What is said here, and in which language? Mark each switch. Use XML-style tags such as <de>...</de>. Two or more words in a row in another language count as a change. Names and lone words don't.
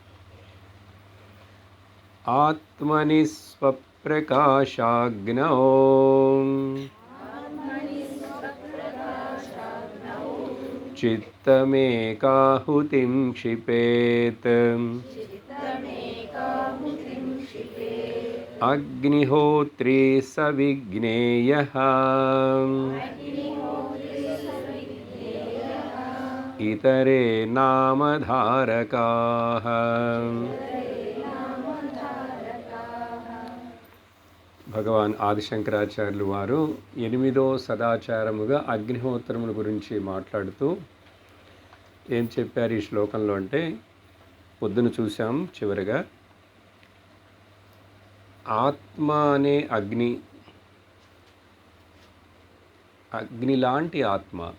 <sa>आत्मनि स्वप्रकाशाग्नौ चित्तमेकाहुतिं क्षिपेत् अग्निहोत्री सविज्ञेयः इतरे नामधारकाः।</sa> <te>భగవాన్ ఆదిశంకరాచార్యులు వారు 8వ సదాచారముగా అగ్నిహోత్రముల గురించి మాట్లాడుతూ ఏం చెప్పారు ఈ శ్లోకంలో అంటే, పొద్దున చూసాం చివరిగా ఆత్మ అనే అగ్ని లాంటి ఆత్మ.</te>